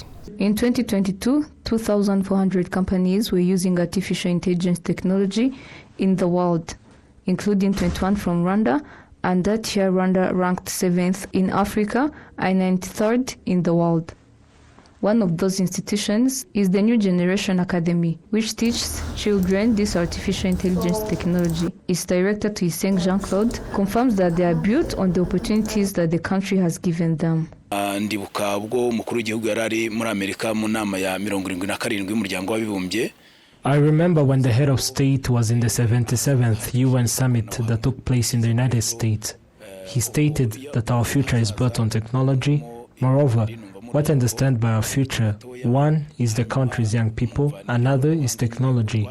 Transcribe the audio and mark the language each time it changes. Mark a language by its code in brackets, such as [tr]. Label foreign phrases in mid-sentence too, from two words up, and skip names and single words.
[en] In 2022, 2,400 companies were using artificial intelligence technology in the world, including 21 from Rwanda, and that year Rwanda ranked 7th in Africa and 93rd in the world. One of those institutions is the New Generation Academy, which teaches children this artificial intelligence technology. Its director, Tuyisenge Jean-Claude, confirms that they are built on the opportunities that the country has given them. [rw] Ndibuka ubwo umukuru w'igihugu yarari muri Amerika mu nama ya 77 y'umuryango w'abibumbye. [en] I remember when the head of state was in the 77th UN summit that took place in the United States. He stated that our future is built on technology. Moreover, what I understand by our future, one is the country's young people, another is technology.